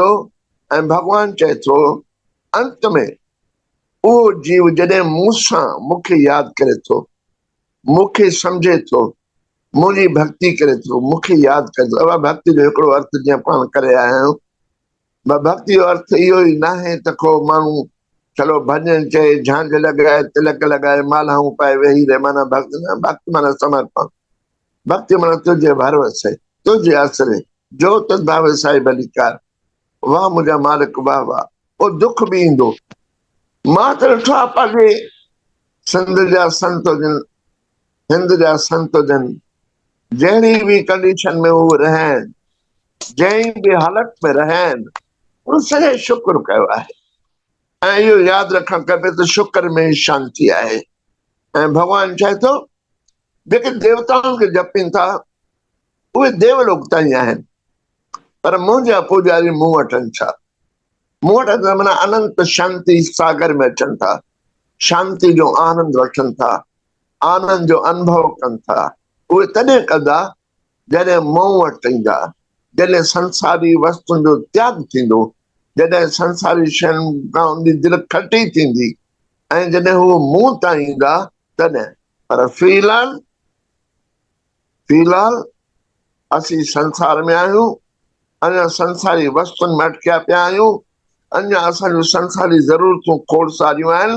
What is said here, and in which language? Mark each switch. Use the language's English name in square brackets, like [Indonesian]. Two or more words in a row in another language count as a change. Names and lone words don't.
[Sindhi] ऐं भॻवानु चए थो अंत में उहो जीव जॾहिं मूंसां मूंखे यादि करे थो, मूंखे सम्झे थो, मुंहिंजी भक्ति करे थो, मूंखे यादि करे थो। अब भक्ति जो हिकिड़ो अर्थ जीअं पाण करे आया आहियूं, भक्ति जो अर्थ इहो ई न आहे त को माण्हू चलो भॼन चए, झांझ लॻाए, तिलक लॻाए, मालाऊं पाए वेही रहे, माना भक्ति न। भक्ति माना समर्पण, भक्ति माना तुंहिंजे भरोसे, तुंहिंजे आसरे, [Punjabi] जो तुझ भावे साईं भलीकार, [Sindhi] वाह मुंहिंजा मालिक वाह वाह। पोइ दुख बि ईंदो। मां त ॾिठो आहे पंहिंजे सिंध जा संत हुजनि, हिंद जा संत हुजनि, जहिड़ी बि कंडीशन में उहे रहनि, जंहिं बि हालत में रहनि, उन सॼे शुक्र कयो आहे। ऐं इहो यादि रखणु खपे त शुक्र में शांती आहे। ऐं भॻवानु चए थो जेके देवताउनि खे जपनि था उहे देवलोक ताईं आहिनि, पर मुंहिंजा पुॼारी मूं वटि आहिनि। छा मूं वटि अचनि माना अनंत शांति सागर में अचनि था, शांति जो आनंद वठनि था, आनंद जो अनुभव कनि था। उहे तॾहिं कंदा जॾहिं मूं वटि ईंदा, जॾहिं संसारी वस्तुनि जो त्याग थींदो, जॾहिं संसारी शयुनि खां उनजी दिलि खटी थींदी, ऐं जॾहिं हू मूं ताईं ईंदा तॾहिं। पर फ़िलहाल असीं संसार में आहियूं, अञा संसारी वस्तुनि में अटकिया पिया आहियूं, अञा असांजूं संसारी ज़रूरतूं खोड़सारियूं आहिनि।